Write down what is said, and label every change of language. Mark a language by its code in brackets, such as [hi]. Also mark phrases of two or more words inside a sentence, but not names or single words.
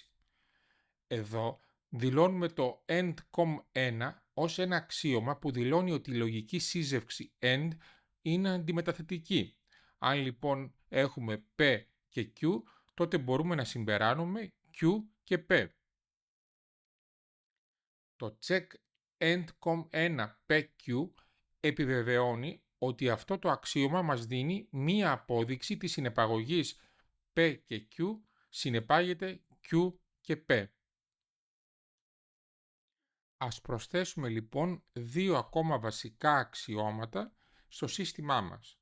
[el] Εδώ δηλώνουμε το end.1 ως ένα αξίωμα που δηλώνει ότι η λογική σύζευξη end είναι αντιμεταθετική. Αν λοιπόν έχουμε p και q, τότε μπορούμε να συμπεράνουμε q και p. Το check end.1 pq επιβεβαιώνει ότι αυτό το αξίωμα μας δίνει μία απόδειξη της συνεπαγωγής p και q συνεπάγεται q και p. Ας προσθέσουμε λοιπόν δύο ακόμα βασικά αξιώματα στο σύστημά μας.